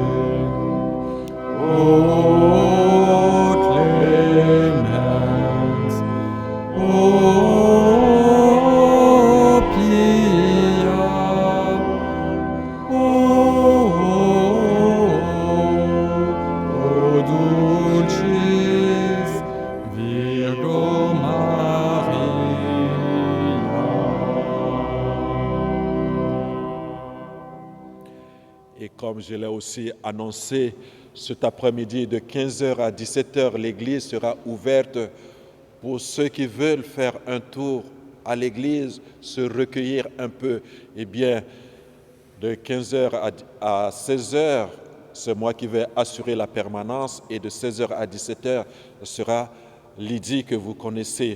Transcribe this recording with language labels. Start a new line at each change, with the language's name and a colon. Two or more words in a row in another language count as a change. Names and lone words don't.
Latin: O clemens, O pia, O dulcis Virgo Maria.
French: Et comme je l'ai aussi annoncé, cet après-midi de 15h à 17h, l'église sera ouverte pour ceux qui veulent faire un tour à l'église, se recueillir un peu. Eh bien, de 15h à 16h, c'est moi qui vais assurer la permanence, et de 16h à 17h sera Lydie que vous connaissez.